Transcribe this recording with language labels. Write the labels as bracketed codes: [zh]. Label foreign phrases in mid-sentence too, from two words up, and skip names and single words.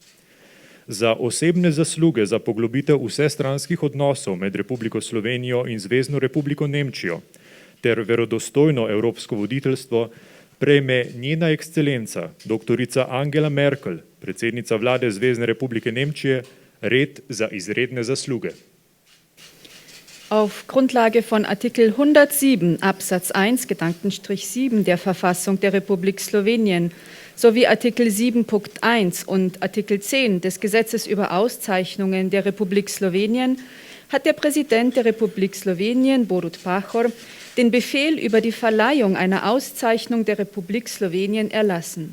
[sl] Za osebne zasluge za poglobitev vsestranskih odnosov med Republiko Slovenijo in Zvezno republiko Nemčijo ter verodostojno evropsko voditeljstvo prejme njena ekscelenca, dr. Angela Merkel, predsednica vlade Zvezne republike Nemčije, red za izredne zasluge. [de] Auf Grundlage von Artikel 107 Absatz 1 Gedankenstrich 7 der Verfassung der Republik Slowenien sowie Artikel 7.1 und Artikel 10 des Gesetzes über Auszeichnungen der Republik Slowenien hat der Präsident der Republik Slowenien, Borut Pahor, den Befehl über die Verleihung einer Auszeichnung der Republik Slowenien erlassen.